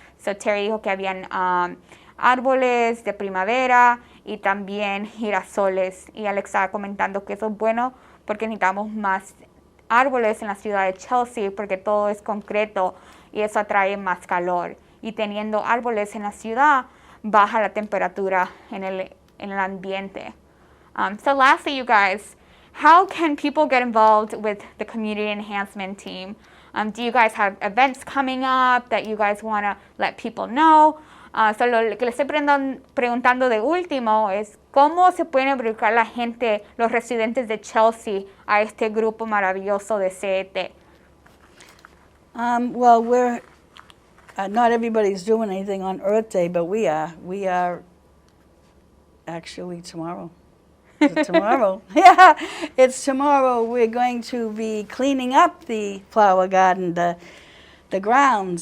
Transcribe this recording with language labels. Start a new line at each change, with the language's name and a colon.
Spanish: So Terry dijo que habían árboles de primavera y también girasoles. Y Alex estaba comentando que eso es bueno porque necesitamos más árboles en la ciudad de Chelsea, porque todo es concreto y eso atrae más calor. Y teniendo árboles en la ciudad, baja la temperatura en el ambiente.
English: So lastly, you guys, how can people get involved with the community enhancement team? Do you guys have events coming up that you guys want to let people know?
Spanish: So lo que les estoy preguntando de último es cómo se pueden involucrar la gente, los residentes de Chelsea, a este grupo maravilloso de CET.
English: Well, we're not everybody's doing anything on Earth Day, but we are. We are actually tomorrow. Is it tomorrow? Yeah, it's tomorrow. We're going to be cleaning up the flower garden, the ground.